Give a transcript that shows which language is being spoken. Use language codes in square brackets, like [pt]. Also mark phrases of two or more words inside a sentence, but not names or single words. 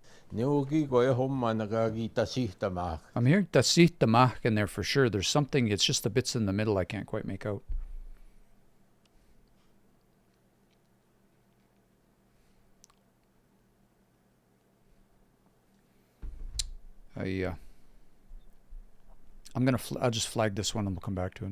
[en] Neuki ko e homma nakakita sihtamak. I'm hearing tasih tamah in there for sure. There's something, it's just the bits in the middle I can't quite make out. I'll just flag this one and we'll come back to it.